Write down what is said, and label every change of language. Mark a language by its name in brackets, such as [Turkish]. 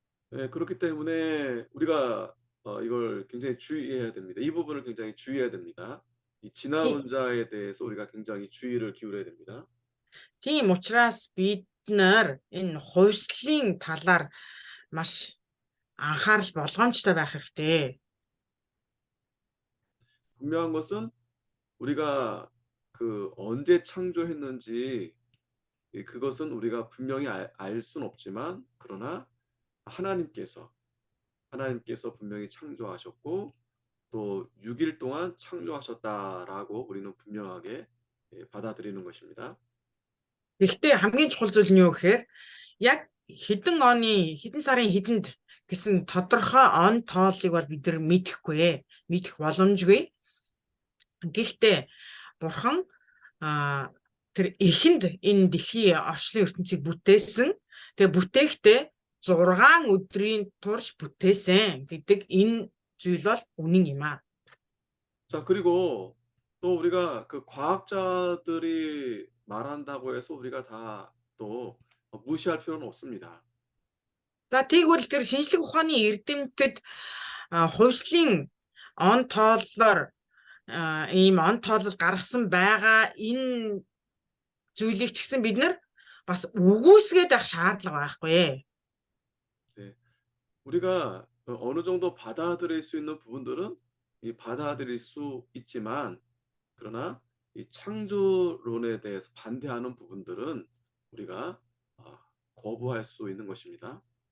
[Korean] 네, 그렇기 때문에 우리가 이걸 굉장히 주의해야 됩니다. 이 부분을 굉장히 주의해야 됩니다. 이 진화론자에 대해서 우리가 굉장히 주의를 기울여야 됩니다. [Mongolian] Тийм учраас бид нар энэ хувьслын талаар маш анхаарал болгоомжтой байх хэрэгтэй. [Korean] 분명한 것은 우리가 그 언제 창조했는지 그것은 우리가 분명히 알 수는 없지만 그러나 하나님께서 분명히 창조하셨고 또 6일 동안 창조하셨다라고 우리는 분명하게 받아들이는 것입니다. [Mongolian] Гэхдээ хамгийн чухал зүйл нь юу гэхээр яг хэдэн сарын хэдэнд гэсэн тодорхой он тооллыг бол бид нар мэдэх боломжгүй. Гэхдээ Бурхан тэр эхэнд энэ дэлхийн орчлон ертөнцийг бүтээсэн. Тэгээ бүтээхдээ 6 өдрийн турш бүтээсэн гэдэг энэ зүйл бол үнэн юм аа. [Korean] 자, 그리고 또 우리가 그 과학자들이 말한다고 해서 우리가 다 또 무시할 필요는 없습니다. [Mongolian] За тэгвэл тэр шинжлэх ухааны эрдэмтэд хувьслын он тооллоор ийм он тоолол гаргасан байгаа энэ зүйлийг ч гэсэн бид нар бас үгүйсгээд байх шаардлага байхгүй. [Korean] 네, 우리가 어느 정도 받아들일 수 있는 부분들은 받아들일 수 있지만 그러나 이 창조론에 대해서 반대하는 부분들은 우리가 거부할 수 있는 것입니다.